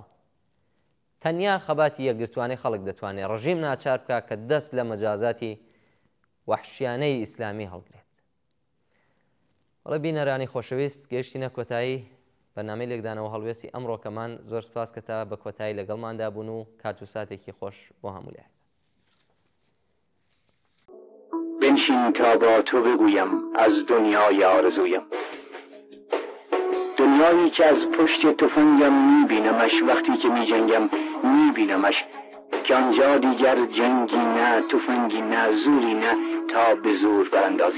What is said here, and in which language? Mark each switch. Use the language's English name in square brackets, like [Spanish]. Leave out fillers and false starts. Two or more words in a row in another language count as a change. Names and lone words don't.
[Central Kurdish] تەنیا خەباتی یەکگرتوانەی خەڵک دەتوانێت ڕژیم ناچار بکە کە دەست لە مەجازاتی وەحشیانەی ئیسلامی هەڵگرێت. بەڵێ بینەرانی خۆشەویست، گەیشتینە کۆتایی بەنامەی لێکدانەوە هەڵوێستی ئەمڕۆکەمان. زۆر سپاس کە تا بە کۆتایی لەگەڵماندا بوون و کات و ساتێکی خۆش بۆ هەموو لای. [Persian] بنشین تا با تو بگویم از دنیای آرزویم. دنیایی که از پشت تفنگم میبینمش، وقتی که میجنگم میبینمش، که آنجا دیگر جنگی نه، تفنگی نه، زوری نه تا به زور براندازی.